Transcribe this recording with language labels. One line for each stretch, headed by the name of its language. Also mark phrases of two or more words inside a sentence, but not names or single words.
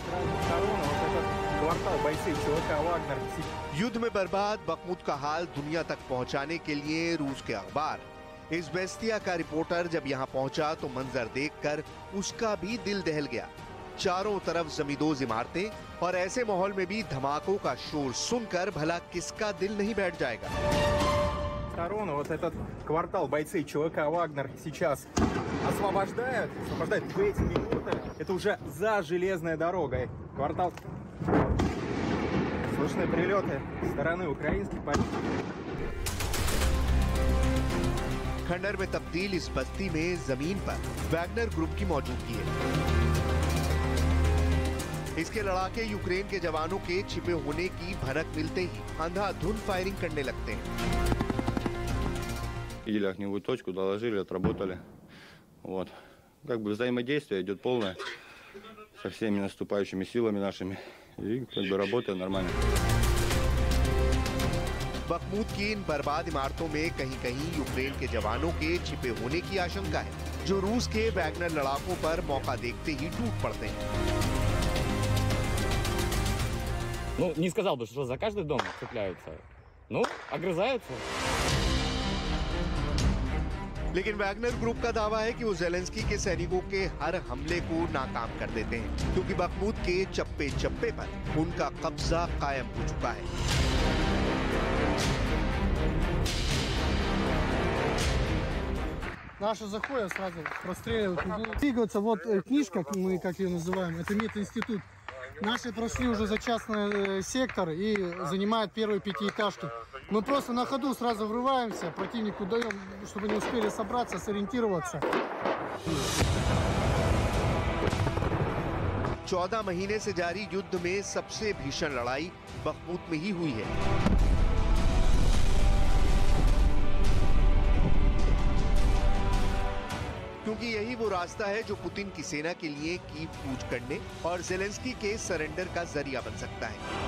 Hindi: युद्ध में बर्बाद बखमुत का हाल दुनिया तक पहुंचाने के लिए रूस के अखबार इज़वेस्तिया का रिपोर्टर जब यहां पहुंचा तो मंजर देखकर उसका भी दिल दहल गया। चारों तरफ जमींदोज इमारतें और ऐसे माहौल में भी धमाकों का शोर सुनकर भला किसका दिल नहीं बैठ जाएगा।
Russian: Вот этот квартал бойцы ЧВК «Вагнер» сейчас освобождают в эти минуты. Это уже за железной дорогой. Квартал. Слышны прилеты со стороны украинских позиций.
Hindi: खंडर में तब्दील इस बस्ती में जमीन पर वैगनर ग्रुप की मौजूदगी है। इसके लड़ाके यूक्रेन के जवानों के छिपे होने की भनक मिलते ही अंधाधुंध फायरिंग करने लगते हैं।
Russian: Видели огневую точку, доложили, отработали. Вот. Как бы взаимодействие идет полное со всеми наступающими силами нашими. И как бы работает нормально.
Hindi: बखमुत की इन बर्बाद इमारतों में कहीं कहीं यूक्रेन के जवानों के छिपे होने की आशंका है, जो रूस के वैगनर लड़ाकों पर मौका देखते ही टूट पड़ते हैं।
Russian: Ну, не сказал бы, что за каждый дом цепляются. Ну, огрызаются.
Hindi: लेकिन वैगनर ग्रुप का दावा है कि वो ज़ेलेंस्की के सैनिकों के हर हमले को नाकाम कर देते हैं, क्योंकि बखमुत के चप्पे चप्पे पर उनका कब्जा कायम हो चुका है।
Russian: Наши заходят, сразу простреливают. Двигаются, вот книжка, мы как ее называем, это мединститут. Наши прошли уже за частный сектор и занимают первые пятиэтажки. Мы просто на ходу сразу врываемся, противнику даем, чтобы не успели собраться, сориентироваться.
Hindi: 14 महीने से जारी युद्ध में सबसे भीषण लड़ाई बखमुत में ही हुई है। क्योंकि यही वो रास्ता है जो पुतिन की सेना के लिए कीव कूच करने और ज़ेलेंस्की के सरेंडर का जरिया बन सकता है।